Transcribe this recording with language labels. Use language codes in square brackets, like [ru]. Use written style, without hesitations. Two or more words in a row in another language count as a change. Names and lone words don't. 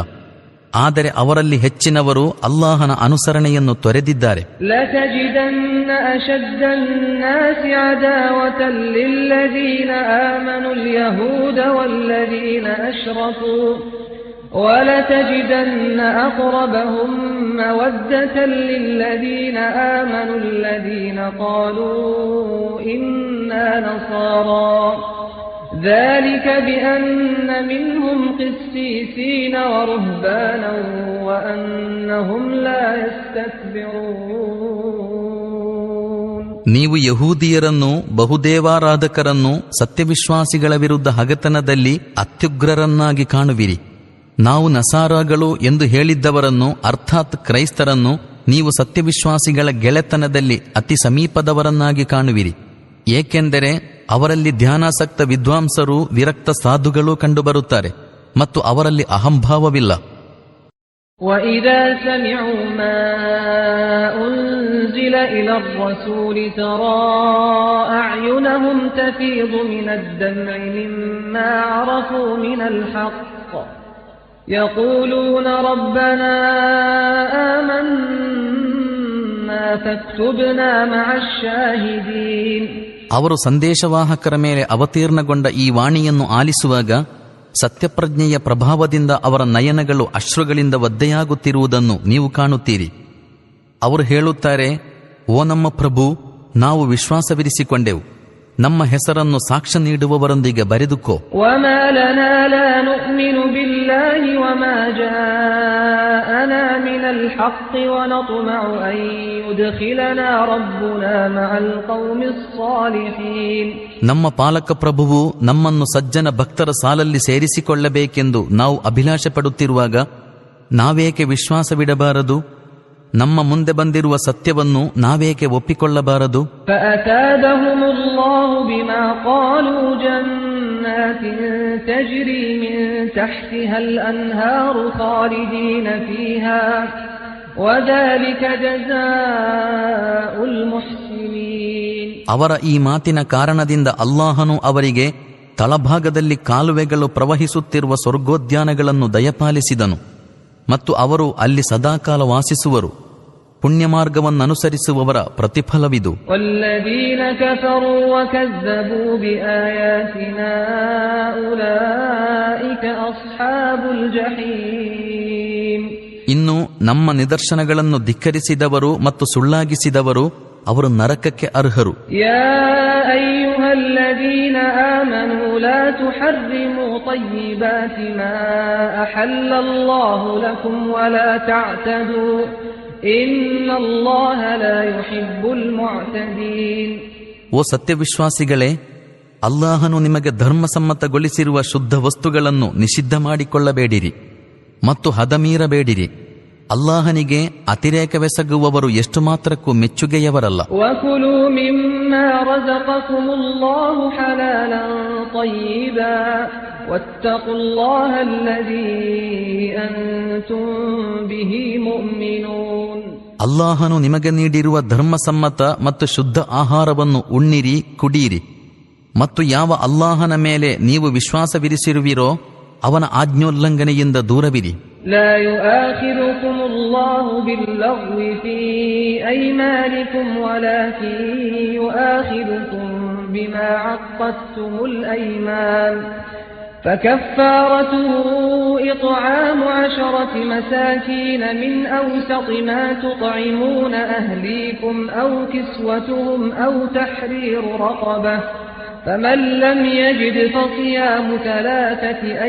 [kn] ಆದರೆ ಅವರಲ್ಲಿ ಹೆಚ್ಚಿನವರು ಅಲ್ಲಾಹನ ಅನುಸರಣೆಯನ್ನು ತೊರೆದಿದ್ದಾರೆ. [ar] وَلَتَجِدَنَّ أَقْرَبَهُم مَّوَدَّةً لِّلَّذِينَ آمَنُوا الَّذِينَ قَالُوا إِنَّا نَصَارَىٰ ذَلِكَ بِأَنَّ مِنْهُمْ قِسِّيسِينَ وَرُهْبَانًا وَأَنَّهُمْ لَا يَسْتَكْبِرُونَ. [kn] ನೀವು ಯಹೂದಿಯರನ್ನು, ಬಹುದೇವಾರಾಧಕರನ್ನು ಸತ್ಯವಿಶ್ವಾಸಿಗಳ ವಿರುದ್ಧ ಹಗೆತನದಲ್ಲಿ ಅತ್ಯುಗ್ರರನ್ನಾಗಿ ಕಾಣುವಿರಿ. ನಾವು ನಸಾರಾಗಳು ಎಂದು ಹೇಳಿದ್ದವರನ್ನು, ಅರ್ಥಾತ್ ಕ್ರೈಸ್ತರನ್ನು, ನೀವು ಸತ್ಯವಿಶ್ವಾಸಿಗಳ ಗೆಳೆತನದಲ್ಲಿ ಅತಿ ಸಮೀಪದವರನ್ನಾಗಿ ಕಾಣುವಿರಿ. ಏಕೆಂದರೆ ಅವರಲ್ಲಿ ಧ್ಯಾನಾಸಕ್ತ ವಿದ್ವಾಂಸರು, ವಿರಕ್ತ ಸಾಧುಗಳೂ ಕಂಡುಬರುತ್ತಾರೆ ಮತ್ತು ಅವರಲ್ಲಿ ಅಹಂಭಾವವಿಲ್ಲ. [ar] وَإِذَا سَمِعُوا مَا أُنزِلَ إِلَى الرَّسُولِ تَرَى أَعْيُنَهُمْ تَفِيضُ مِنَ الدَّمْعِ مِمَّا عَرَفُوا مِنَ الْحَقِّ يَقُولُونَ رَبَّنَا آمَنَّا فَاكْتُبْنَا مَعَ الشَّاهِدِينَ. [kn] ಅವರು ಸಂದೇಶವಾಹಕರ ಮೇಲೆ ಅವತೀರ್ಣಗೊಂಡ ಈ ವಾಣಿಯನ್ನು ಆಲಿಸುವಾಗ ಸತ್ಯಪ್ರಜ್ಞೆಯ ಪ್ರಭಾವದಿಂದ ಅವರ ನಯನಗಳು ಅಶ್ರುಗಳಿಂದ ಒದ್ದೆಯಾಗುತ್ತಿರುವುದನ್ನು ನೀವು ಕಾಣುತ್ತೀರಿ. ಅವರು ಹೇಳುತ್ತಾರೆ, ಓ ನಮ್ಮ ಪ್ರಭು, ನಾವು ವಿಶ್ವಾಸವಿರಿಸಿಕೊಂಡೆವು, ನಮ್ಮ ಹೆಸರನ್ನು ಸಾಕ್ಷ್ಯ ನೀಡುವವರೊಂದಿಗೆ ಬರೆದುಕೋ. [ar] وَمَا لَنَا لَا نُؤْمِنُ بِاللَّهِ وَمَا جَاءَنَا مِنَ الْحَقِّ وَنَطْمَعُ أَن يُدْخِلَنَا رَبُّنَا مَعَ الْقَوْمِ الصَّالِحِينَ. [kn] ನಮ್ಮ ಪಾಲಕ ಪ್ರಭುವು ನಮ್ಮನ್ನು ಸಜ್ಜನ ಭಕ್ತರ ಸಾಲಲ್ಲಿ ಸೇರಿಸಿಕೊಳ್ಳಬೇಕೆಂದು ನಾವು ಅಭಿಲಾಷೆ ಪಡುತ್ತಿರುವಾಗ ನಾವೇಕೆ ವಿಶ್ವಾಸವಿಡಬಾರದು? ನಮ್ಮ ಮುಂದೆ ಬಂದಿರುವ ಸತ್ಯವನ್ನು ನಾವೇಕೆ ಒಪ್ಪಿಕೊಳ್ಳಬಾರದು? [ar] فَأَثَابَهُمُ اللَّهُ بِمَا قَالُوا جَنَّاتٍ تَجْرِي مِن تَحْتِهَا الْأَنْهَارُ خَالِدِينَ فِيهَا وَذَلِكَ جَزَاءُ الْمُحْسِنِينَ. [kn] ಅವರ ಈ ಮಾತಿನ ಕಾರಣದಿಂದ ಅಲ್ಲಾಹನು ಅವರಿಗೆ ತಳಭಾಗದಲ್ಲಿ ಕಾಲುವೆಗಳು ಪ್ರವಹಿಸುತ್ತಿರುವ ಸ್ವರ್ಗೋದ್ಯಾನಗಳನ್ನು ದಯಪಾಲಿಸಿದನು ಮತ್ತು ಅವರು ಅಲ್ಲಿ ಸದಾಕಾಲ ವಾಸಿಸುವರು. ಪುಣ್ಯಮಾರ್ಗವನ್ನನುಸರಿಸುವವರ ಪ್ರತಿಫಲವಿದು. [ar] والذين كفروا وكذبوا بآياتنا أولئك أصحاب الجحيم. [kn] ಇನ್ನು ನಮ್ಮ ನಿದರ್ಶನಗಳನ್ನು ಧಿಕ್ಕರಿಸಿದವರು ಮತ್ತು ಸುಳ್ಳಾಗಿಸಿದವರು ಅವರು ನರಕಕ್ಕೆ ಅರ್ಹರು. [ar] يا أيها الذين آمنوا لا تحرموا طيبات ما أحل الله لكم ولا تعتدوا إن الله لا يحب المعتدين. [kn] ಓ ಸತ್ಯವಿಶ್ವಾಸಿಗಳೇ, ಅಲ್ಲಾಹನು ನಿಮಗೆ ಧರ್ಮಸಮ್ಮತಗೊಳಿಸಿರುವ ಶುದ್ಧ ವಸ್ತುಗಳನ್ನು ನಿಷಿದ್ಧ ಮಾಡಿಕೊಳ್ಳಬೇಡಿರಿ ಮತ್ತು ಹದಮೀರಬೇಡಿರಿ. ಅಲ್ಲಾಹನಿಗೆ ಅತಿರೇಕವೆಸಗುವವರು ಎಷ್ಟು ಮಾತ್ರಕ್ಕೂ ಮೆಚ್ಚುಗೆಯವರಲ್ಲ. [ar] وَكُلُوا مِمَّا رَزَقَكُمُ اللَّهُ حَلَالًا طَيِّبًا وَاتَّقُوا اللَّهَ الَّذِي أَنْتُمْ بِهِ مُؤْمِنُونَ. [kn] ಅಲ್ಲಾಹನು ನಿಮಗೆ ನೀಡಿರುವ ಧರ್ಮಸಮ್ಮತ ಮತ್ತು ಶುದ್ಧ ಆಹಾರವನ್ನು ಉಣ್ಣಿರಿ, ಕುಡಿಯಿರಿ ಮತ್ತು ಯಾವ ಅಲ್ಲಾಹನ ಮೇಲೆ ನೀವು ವಿಶ್ವಾಸವಿರಿಸಿರುವಿರೋ ಅವನ ಆಜ್ಞೋಲ್ಲಂಘನೆಯಿಂದ ದೂರವಿರಿ. [ar] لا يؤاخذكم الله باللغو في أيمانكم ولكن يؤاخذكم بما عقدتم الأيمان فكفارته إطعام 10 مساكين من أوسط ما تطعمون أهليكم أو كسوتهم أو تحرير رقبة فمن لم يجد فصيام 3